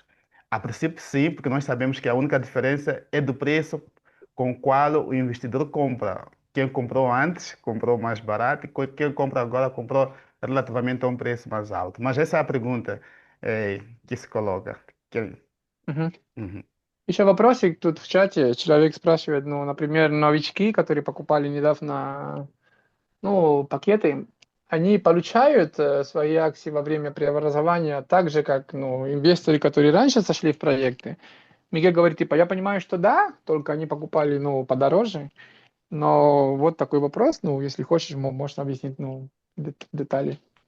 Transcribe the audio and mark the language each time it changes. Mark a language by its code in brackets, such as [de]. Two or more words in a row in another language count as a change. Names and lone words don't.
[pt] A princípio, sim, porque nós sabemos que a única diferença é do preço com o qual o investidor compra. Quem comprou antes comprou mais barato e quem compra agora comprou relativamente a um preço mais alto. Mas essa é a pergunta que se coloca. Мгм. Uhum. [ru] Еще вопросик тут в чате. Человек спрашивает, ну, например, новички, которые покупали недавно, ну, пакеты, они получают свои акции во время преобразования так же, как, ну, инвесторы, которые раньше сошли в проекты. Мiguel говорит, типа, я понимаю, что да, только они покупали, ну, подороже, но вот такой вопрос, ну, если хочешь, можно объяснить, ну, детали.